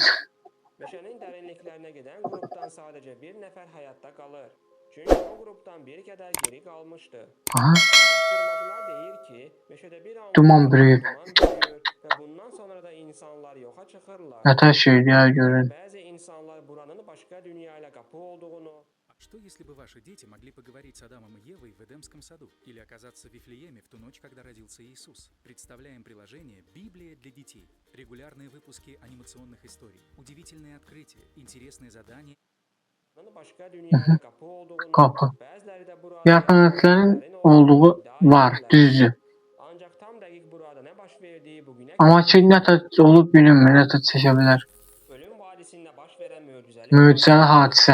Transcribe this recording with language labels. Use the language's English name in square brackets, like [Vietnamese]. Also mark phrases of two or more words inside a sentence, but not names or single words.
[Azerbaijani] Meşənin dərinliklərinə gedən qrupdan sadəcə bir nəfər həyatda qalır. Çünki o qrupdan bir qədər geri qalmışdı. Araşdırmacılar deyir ki, meşədə bir an Duman bürüyüb. və bundan sonra da insanlar yoxa çıxırlar. Nətər şeydir ya görün. Bəzi insanlar buranın başqa dünya ilə qapı olduğunu. [Russian] Что, если бы ваши дети могли поговорить с Адамом и Евой в Эдемском саду или оказаться в Вифлееме в ту ночь, когда родился Иисус? Представляем приложение «Библия для детей». Регулярные выпуски анимационных историй, удивительные открытия, интересные задания. [Azerbaijani] Başqa dünya ilə qapı olduğunu. Qapı. Bəziləri də burada Yaxınlıqların olduğu var, düzdür. Ancaq tam dəqiq burada nə baş verdiyi bugünə Amma ki, nətər olub bilinmir, nətər çəkə bilər. Ölüm vadisində baş verən Möcüzəli hadisə.